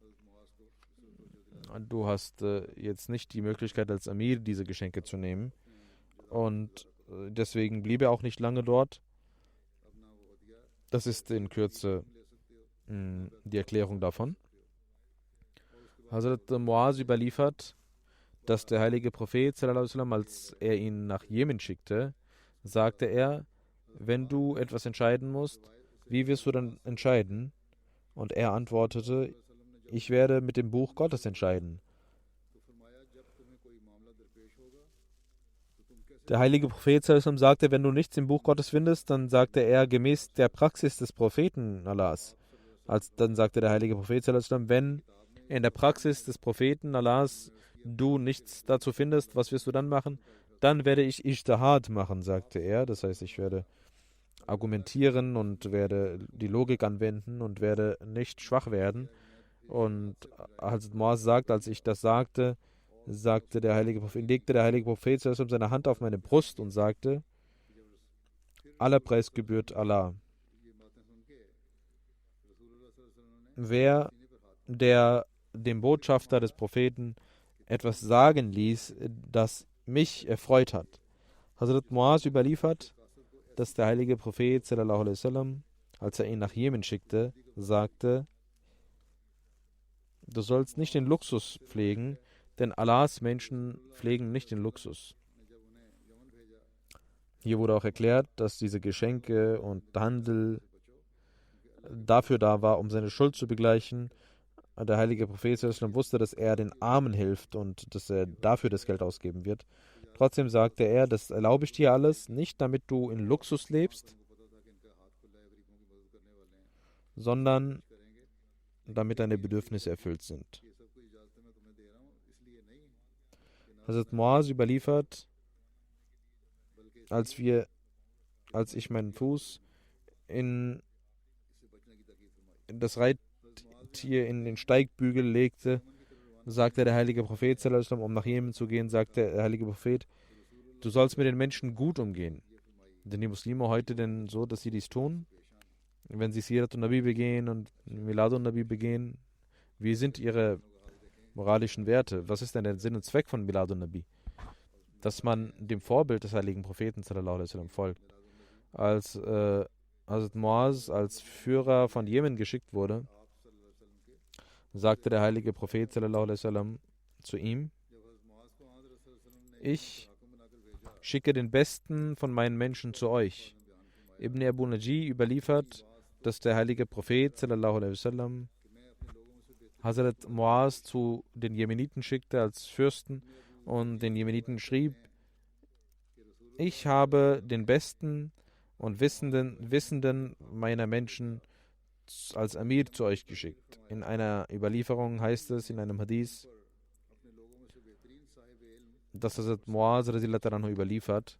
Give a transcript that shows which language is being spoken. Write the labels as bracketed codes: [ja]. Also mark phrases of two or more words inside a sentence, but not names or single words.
[de] Du hast jetzt nicht die Möglichkeit als Amir diese Geschenke zu nehmen und deswegen blieb er auch nicht lange dort. Das ist in Kürze die Erklärung davon. Hazrat Muaz überliefert, dass der heilige Prophet [ar] صلى الله عليه وسلم, [de] als er ihn nach Jemen schickte, sagte er, wenn du etwas entscheiden musst, wie wirst du dann entscheiden? Und er antwortete, ich werde mit dem Buch Gottes entscheiden. Der heilige Prophet [ar] صلى الله عليه وسلم [de] sagte, wenn du nichts im Buch Gottes findest, dann sagte er gemäß der Praxis des Propheten Allahs. Dann sagte der heilige Prophet [ar] صلى الله عليه وسلم, [de] wenn in der Praxis des Propheten Allahs du nichts dazu findest, was wirst du dann machen? Dann werde ich Ijtihad machen, sagte er. Das heißt, ich werde argumentieren und werde die Logik anwenden und werde nicht schwach werden. Und als Muaz sagt, als ich das sagte, legte der heilige Prophet seine Hand auf meine Brust und sagte, aller Preis gebührt Allah. Wer dem Botschafter des Propheten etwas sagen ließ, das mich erfreut hat. Hazrat Muaz überliefert, dass der heilige Prophet [ar] صلى الله عليه وسلم, [de] als er ihn nach Jemen schickte, sagte: Du sollst nicht den Luxus pflegen, denn Allahs Menschen pflegen nicht den Luxus. Hier wurde auch erklärt, dass diese Geschenke und Handel dafür da war, um seine Schuld zu begleichen. Der heilige Prophet [ar] صلى الله عليه وسلم [de] wusste, dass er den Armen hilft und dass er dafür das Geld ausgeben wird. Trotzdem sagte er: Das erlaube ich dir alles, nicht damit du in Luxus lebst, sondern damit deine Bedürfnisse erfüllt sind. Hazrat Muaz überliefert, als ich meinen Fuß in das Reittier in den Steigbügel legte, sagte der heilige Prophet [ar] صلى الله عليه وسلم, [de] um nach Jemen zu gehen, sagte der heilige Prophet: Du sollst mit den Menschen gut umgehen. Denn die Muslime heute denn so, dass sie dies tun, wenn sie [ar] سيرة النبي [de] begehen und [ar] ميلاد النبي [de] begehen? Wie sind ihre moralischen Werte? Was ist denn der Sinn und Zweck von [ar] ميلاد النبي? [de] Dass man dem Vorbild des heiligen Propheten [ar] صلى الله عليه وسلم [de] folgt. Als Hazrat Muaz als Führer von Jemen geschickt wurde, sagte der heilige Prophet [ar] صلى الله عليه وسلم [de] zu ihm: Ich schicke den Besten von meinen Menschen zu euch. Ibn Abu Naji überliefert, dass der heilige Prophet [ar] صلى الله عليه وسلم [de] Hazrat Muaz zu den Jemeniten schickte als Fürsten und den Jemeniten schrieb: Ich habe den Besten und Wissenden meiner Menschen als Amir zu euch geschickt. In einer Überlieferung heißt es, in einem Hadith, dass Hazrat Muaz [ar] رضي الله عنه [de] überliefert.